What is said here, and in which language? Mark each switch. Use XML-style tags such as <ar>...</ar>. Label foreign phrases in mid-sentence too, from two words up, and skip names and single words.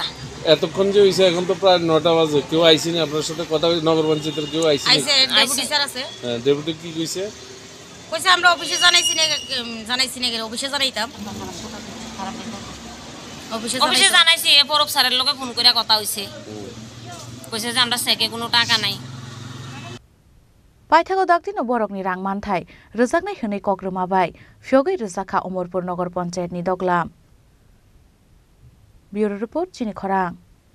<bn>এতক্ষণ যে হইছে এখন তো প্রায় 9টা বাজে কেউ আইছি না আপনার সাথে কথা নগর পঞ্চায়েতের কেউ আইছি ডেপুটি স্যার আছে হ্যাঁ ডেপুটি কি কইছে আমরা অফিসে জানাইছি না অফিসে জানাইতাম অফিসে জানাইছি পরব স্যারের লগে ফোন করে কথা হইছে কইছে যে আমরা চেকে কোনো টাকা নাই</bn> <trp>पाइथागो दागदिनो बरकनि रां मानथाय रोजाकनाय होनै कग्रोमाबाय फियोगै रोजाखा अमरपुर नगर पंचायतनि दगलाम</trp> <en>bureau report</en> <trp>चिनि खरां।</trp>